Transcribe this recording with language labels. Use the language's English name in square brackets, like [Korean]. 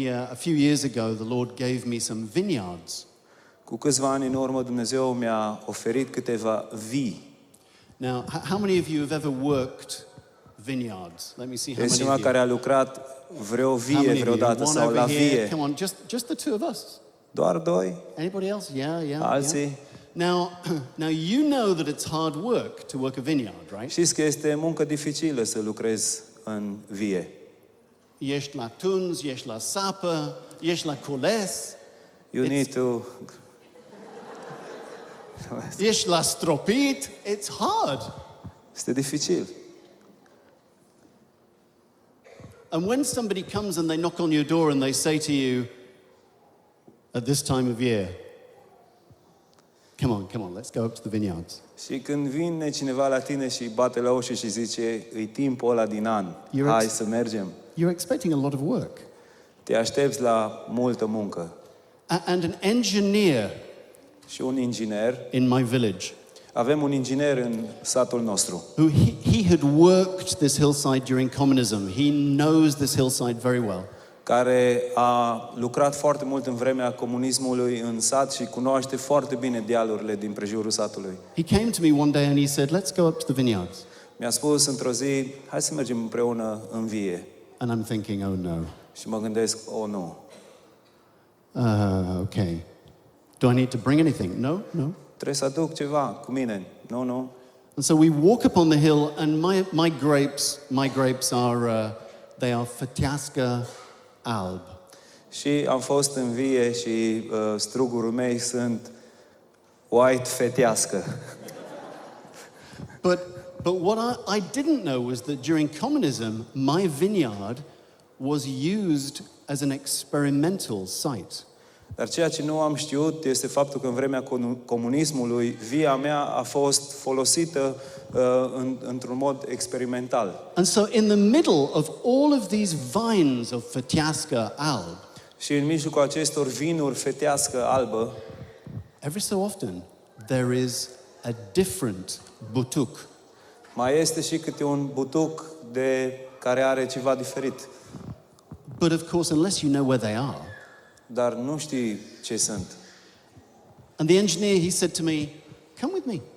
[English] A few years ago, the Lord gave me some vineyards. [Romanian] Cu câțiva ani în urmă, Dumnezeu mi-a oferit câteva vii. [English] Now, how many of you have ever worked vineyards? Let me see how many of you. [Romanian] Care a lucrat vreo vie vreodată sau la vie. [English] Come on, just the two of us. [Romanian] Doar doi? [English] Anybody else? Yeah. [Romanian] Alții? [English] Yeah. Now you know that it's hard work to work a vineyard, right? [Romanian] Știți că este muncă dificilă să lucrezi în vie. Ești la tuns, ești la sapă, ești la cules. [English] You need to... [Romanian] Ești la stropit. [English] It's hard. [Romanian] Este dificil. [English] And when somebody comes and they knock on your door and they say to you, at this time of year, come on, let's go up to the vineyards. [Romanian] Și când vine cineva la tine și bate la ușă și zice, e timpul ăla din an, hai să mergem. [English] You're expecting a lot of work. [Romanian] Te aștepți la multă muncă. [English] And an engineer. [Romanian] Și un inginer. [English] In my village. [Romanian] Avem un inginer în satul nostru. [English] Who he had worked this hillside during communism. He knows this hillside very well. [Romanian] Care a lucrat foarte mult în vremea comunismului în sat și cunoaște foarte bine dealurile din prejurul satului. [English] He came to me one day and he said, "Let's go up to the vineyards." [Romanian] Mi-a spus într-o zi, hai să mergem împreună în vie. [English] And I'm thinking, oh no. [Romanian] Și mă gândesc, oh nu. [English] Okay. Do I need to bring anything? No. [Romanian] Trebuie să aduc ceva cu mine. Nu. [English] And so we walk up on the hill, and my grapes are they are fătească alb. [Romanian] Și am fost în vie și strugurul mei sunt white fătească. [English] But what I didn't know was that during communism, my vineyard was used as an experimental site. [Romanian] Dar ceea ce nu am știut este faptul că în vremea comunismului via mea a fost folosită într-un mod experimental. [English] And so in the middle of all of these vines of Fătească alb, [Romanian] Și în mijlocul acestor vinuri fetească albă, [English] every so often there is a different butuc. [Romanian] mai este și câte un butuc care are ceva diferit. [English] But of course, unless you know where they are. [Romanian] Dar nu știi ce sunt. [English] And the engineer, he said to me, come with me.